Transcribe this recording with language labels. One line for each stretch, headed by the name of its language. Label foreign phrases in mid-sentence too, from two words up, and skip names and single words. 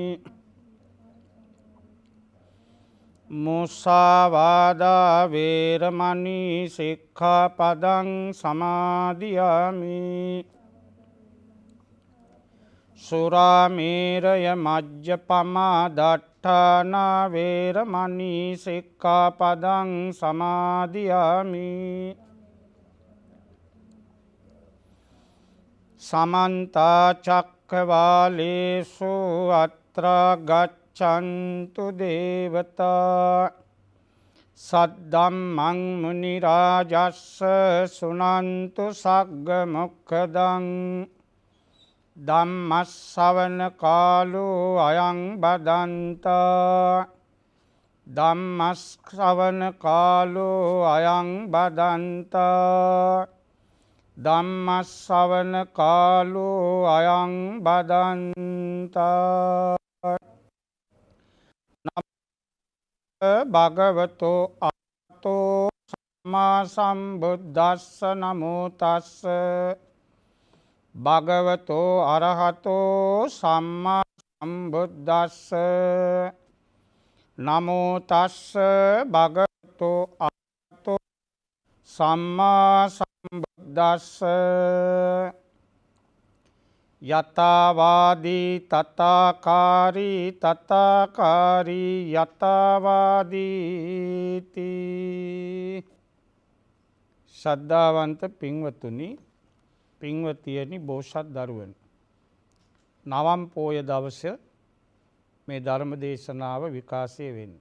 Pali: මුසාවාදා වේරමණී සික්ඛාපදං සමාදියාමි සුරාමේරය මජ්ජපමා දට්ඨානා වේරමණී සික්ඛාපදං සමාදියාමි සමන්ත චක්ඛවාලේසු අත්‍රා ගච්ඡන්තු දේවතා සද්දම්මං මුනි රාජස්ස සුනන්තු සග්ග මොක්ඛදං ධම්මස්සවන කාලෝ අයං බදන්තා ධම්මස්සවන කාලෝ අයං බදන්තා ධම්මස්සවන කාලෝ අයං බදන්තා භගවතෝ අරහතෝ සම්මා සම්බුද්දස්ස නමෝ තස්ස භගවතෝ අරහතෝ සම්මා සම්බුද්දස්ස නමෝ තස්ස භගවතෝ අරහතෝ සම්මා සම්බුද්දස්ස යතාවාදී තථාකාරී තථාකාරී යතාවාදීති.
Sinhala: ශ්‍රද්ධාවන්ත පින්වතුනි, පින්වතියනි, බෝසත් දරුවනි, නවම් පෝය දවස මේ ධර්ම දේශනාව විකාශය වෙන්නේ.